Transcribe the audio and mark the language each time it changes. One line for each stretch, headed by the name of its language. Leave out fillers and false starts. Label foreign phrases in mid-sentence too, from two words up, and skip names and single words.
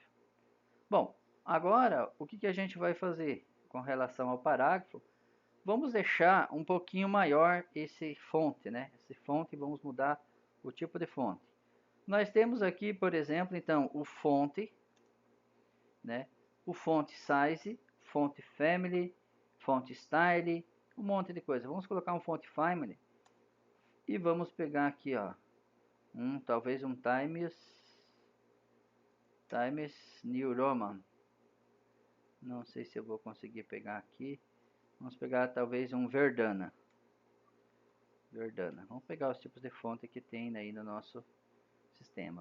Portuguese: Bom, agora o que a gente vai fazer com relação ao parágrafo? Vamos deixar um pouquinho maior esse fonte, né? Esse fonte, vamos mudar o tipo de fonte. Nós temos aqui, por exemplo, então, o fonte, né?
English: O font size, font family, font style,
Portuguese: um monte de coisa. Vamos colocar um
English: font family
Portuguese: e vamos pegar aqui, ó, talvez um Times New Roman. Não sei se eu vou conseguir pegar aqui. Vamos pegar talvez um Verdana. Vamos pegar os tipos de fonte que tem aí no nosso sistema.